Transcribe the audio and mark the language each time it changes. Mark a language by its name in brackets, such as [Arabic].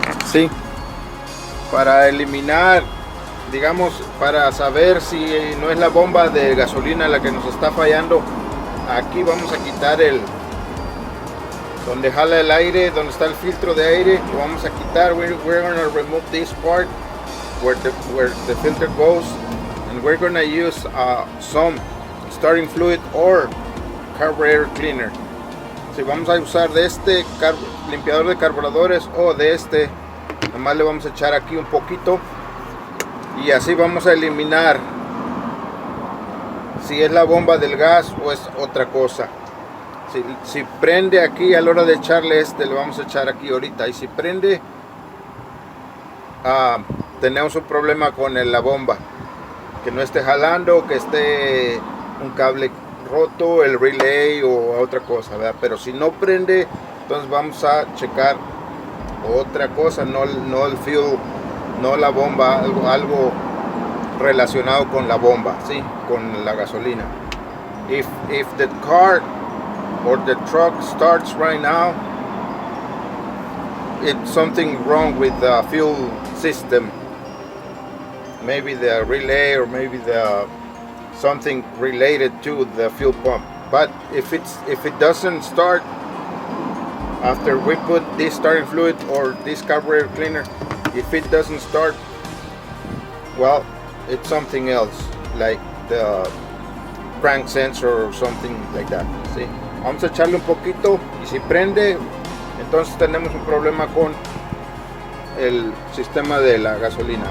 [Spanish] Sí, para eliminar, digamos, para saber si no es la bomba de gasolina la que nos está fallando, aquí vamos a quitar donde jala el aire, donde está el filtro de aire, lo vamos a quitar. [English] We're going to remove this part where the filter goes, and we're going to use some starting fluid or carburetor cleaner. [Spanish] Si vamos a usar de limpiador de carburadores o de nomás le vamos a echar aquí un poquito y así vamos a eliminar si es la bomba del gas o es otra cosa. Si prende aquí, a la hora de echarle le vamos a echar aquí ahorita, y si prende, tenemos un problema con la bomba, que no esté jalando, que esté un cable roto, el relay o otra cosa, ¿verdad? Pero si no prende, entonces vamos a checar otra cosa, no el fuel, no la bomba, algo relacionado con la bomba, ¿sí? Con la gasolina. [English] If the car or the truck starts right now, it's something wrong with the fuel system. Maybe the relay, or maybe something related to the fuel pump. But if it doesn't start, after we put this starting fluid or this carburetor cleaner, if it doesn't start, well, it's something else, like the crank sensor or something like that. [Spanish] ¿Sí? Vamos a echarle un poquito y si prende, entonces tenemos un problema con el sistema de la gasolina.